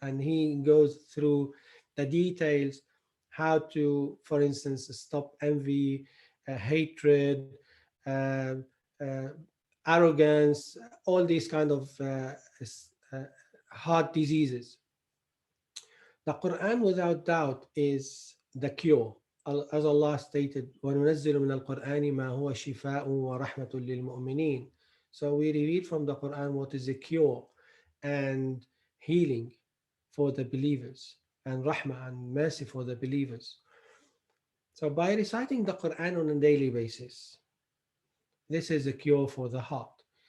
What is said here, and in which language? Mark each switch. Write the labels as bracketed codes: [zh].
[en] And he goes through the details, how to, for instance, stop envy, hatred, uh, uh, arrogance, all these kind of uh, heart diseases. The Quran, without doubt, is the cure. As Allah stated, [ar] وَنُنَزِّلُ مِنَ الْقُرْآنِ مَا هُوَ شِفَاءٌ وَرَحْمَةٌ لِلْمُؤْمِنِينَ. [en] So we read from the Quran what is a cure and healing for the believers, and rahmah and mercy for the believers. So by reciting the Quran on a daily basis, this is a cure for the heart.